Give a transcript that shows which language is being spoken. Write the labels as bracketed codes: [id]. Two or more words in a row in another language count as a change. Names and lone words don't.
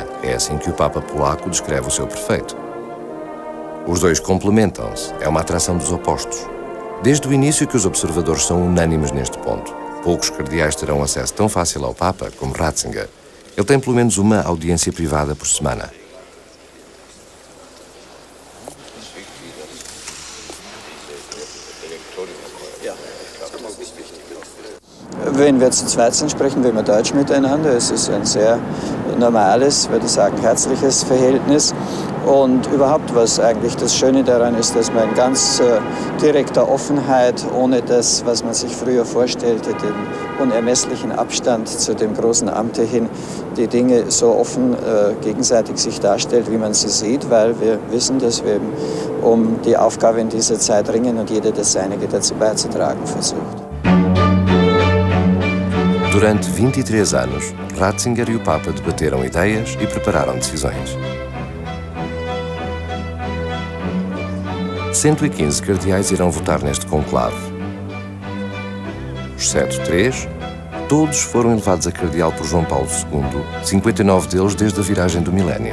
[pt] É assim que o Papa polaco descreve o seu prefeito. Os dois complementam-se, é uma atração dos opostos. Desde o início que os observadores são unânimes neste ponto. Poucos cardeais terão acesso tão fácil ao Papa como Ratzinger. Ele tem pelo menos uma audiência privada por semana. [de] Wenn wir zu zweit sind, sprechen wir immer Deutsch miteinander. Es ist ein sehr normales, würde ich sagen, herzliches Verhältnis. Und überhaupt, was eigentlich das Schöne daran ist, dass man in ganz direkter Offenheit, ohne das, was man sich früher vorstellte, den unermesslichen Abstand zu dem großen Amte hin, die Dinge so offen gegenseitig sich darstellt, wie man sie sieht, weil wir wissen, dass wir eben um die Aufgabe in dieser Zeit ringen und jeder das Seinige dazu beizutragen versucht. [pt] Durante 23 anos, Ratzinger e o Papa debateram ideias e prepararam decisões. 115 cardeais irão votar neste conclave. Exceto 3, todos foram elevados a cardeal por João Paulo II, 59 deles desde a viragem do milénio.